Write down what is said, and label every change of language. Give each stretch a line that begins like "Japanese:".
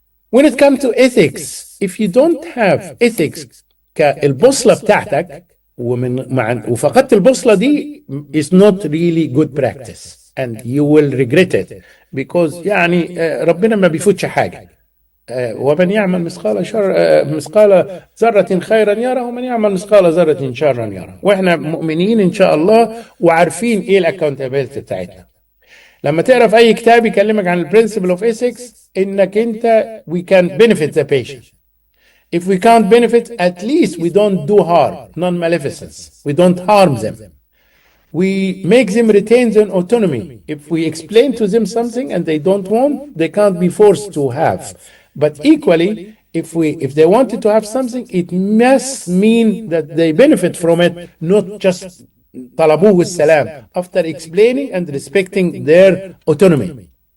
English: When it comes to ethics, if you don't have ethics
Arabic: كالبوصلة بتاعتك وفقدت البوصلة دي
English: is not really good practice and you will regret it because
Arabic: يعني ربنا ما بيفوتش حاجة. ومن يعمل مثقال ذرة خيرا يره ومن يعمل مثقال ذرة شرا يره. واحنا مؤمنين ان شاء الله وعارفين ايه الاكونتابيلتي بتاعتنا. لما تقرا في اي كتاب يكلمك عن
English: البرنسبل of ethics
Arabic: انك انت
English: we can benefit the patient. If we can't benefit, at least we don't do harm, non-maleficence. We don't harm them. We make them retain their autonomy. If we explain to them something and they don't want, they can't be forced to have. But equally, if they wanted to have something, it must mean that they benefit from it, not just
Arabic: طلبوه والسلام,
English: after explaining and respecting their autonomy.